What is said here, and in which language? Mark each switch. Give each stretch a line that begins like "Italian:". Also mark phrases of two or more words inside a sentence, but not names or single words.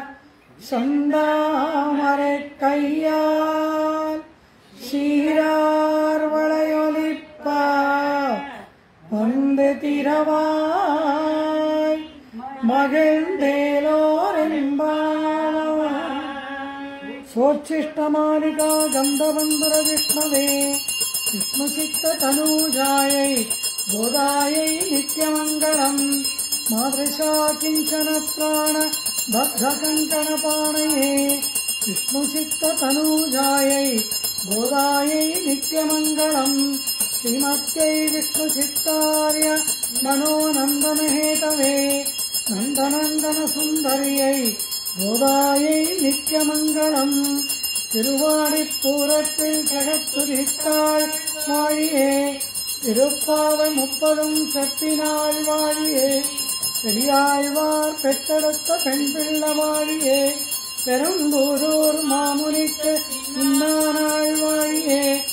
Tamil: சந்தாமரை கையால் சீரார் வளையொலிப்ப வந்து திரவாய் மகிழ்ந்தேலோரெம்பாவாய்.
Sanskrit: सोच्छिष्टमालिका गन्धबन्धुर विष्णवे विष्णुचित्ततनूजायै गोदायै नित्यमङ्गलम् मादृशा किञ्चन प्राण बद्धकङ्कणपाणये विष्णुचित्ततनूजायै गोदायै नित्यमङ्गलम् श्रीमत्यै विष्णुचित्तार्य मनोनन्दनहेतवे नन्दनन्दनसुन्दर्यै गोदायै नित्यमङ्गलम्
Tamil: திருவாடிப்பூரத்தில் ஜகத்துதித்தாள் வாழியே திருப்பாவை முப்பதும் செப்பினாள் வாழியே பெரியாழ்வார் பெற்றெடுத்த பெண் பிள்ள வாழியே பெரும்பூரூர் மாமுனிக்கு இன்னானாள் வாழியே